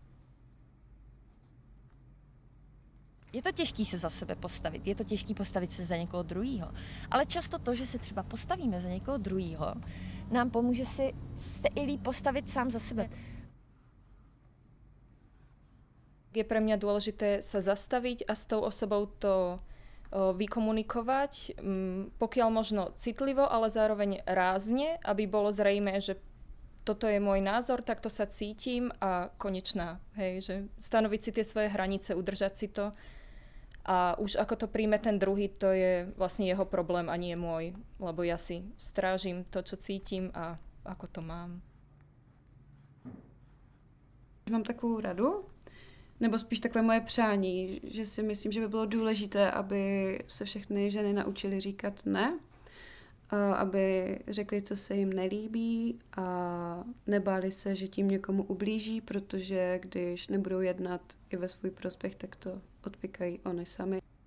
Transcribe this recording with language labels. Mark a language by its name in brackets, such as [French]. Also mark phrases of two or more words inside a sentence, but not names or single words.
[Czech] Je to těžké se za sebe postavit, je to těžké postavit se za někoho druhýho, ale často to, že se třeba postavíme za někoho druhýho, nám pomůže si se i líp postavit sám za sebe. [Slovak] Je pre mňa dôležité sa zastaviť a s tou osobou to vykomunikovať, pokiaľ možno citlivo, ale zároveň rázne, aby bolo zrejmé, že toto je môj názor, takto sa cítim a konečná. Hej, že stanoviť si tie svoje hranice, udržať si to a už ako to príjme ten druhý, to je vlastne jeho problém a nie môj, lebo ja si strážim to, čo cítim a ako to mám. [Czech] Mám takovou radu, nebo spíš takové moje přání, že si myslím, že by bylo důležité, aby se všechny ženy naučily říkat ne, aby řekli, co se jim nelíbí a nebáli se, že tím někomu ublíží, protože když nebudou jednat i ve svůj prospěch, tak to odpikají oni sami.